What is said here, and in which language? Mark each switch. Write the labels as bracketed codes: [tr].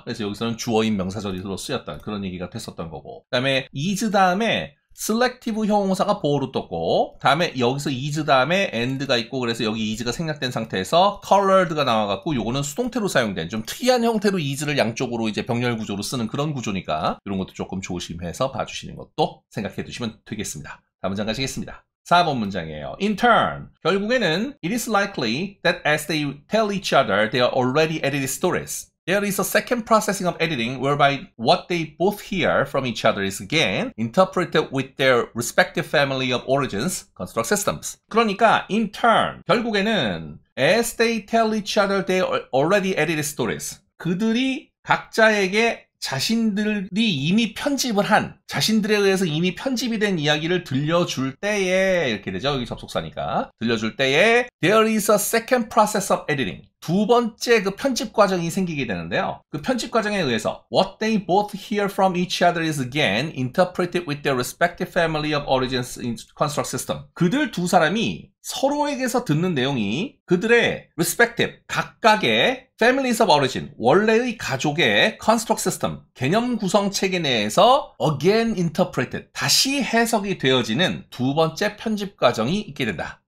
[ko] 그래서 여기서는 주어인 명사절로 쓰였던 그런 얘기가 됐었던 거고, 그 다음에 is 다음에 셀렉티브 형용사가 보어로 떴고, 다음에 여기서 is 다음에 and가 있고, 그래서 여기 is가 생략된 상태에서 colored가 나와갖고 요거는 수동태로 사용된 좀 특이한 형태로 is를 양쪽으로 이제 병렬 구조로 쓰는 그런 구조니까 이런 것도 조금 조심해서 봐주시는 것도 생각해 두시면 되겠습니다. 다음 문장 가시겠습니다. 4번 문장이에요. [en] In turn, [ko] 결국에는 [en] it is likely that as they tell each other they are already edited stories. There is a second processing of editing whereby what they both hear from each other is again interpreted with their respective family of origins, construct systems. [ko] 그러니까 [en] in turn, [ko] 결국에는 [en] as they tell each other they are already edited stories. [ko] 그들이 각자에게 자신들이 이미 편집을 한, 자신들에 의해서 이미 편집이 된 이야기를 들려줄 때에, 이렇게 되죠. 여기 접속사니까. 들려줄 때에 [en] there is a second process of editing. [ko] 두 번째 그 편집 과정이 생기게 되는데요. 그 편집 과정에 의해서 [en] what they both hear from each other is again interpreted with their respective family of origins in construct system. [ko] 그들 두 사람이 서로에게서 듣는 내용이 그들의 respective, 각각의 families of origin, 원래의 가족의 construct system, 개념 구성 체계 내에서 [en] again interpreted, [ko] 다시 해석이 되어지는 두 번째 편집 과정이 있게 된다.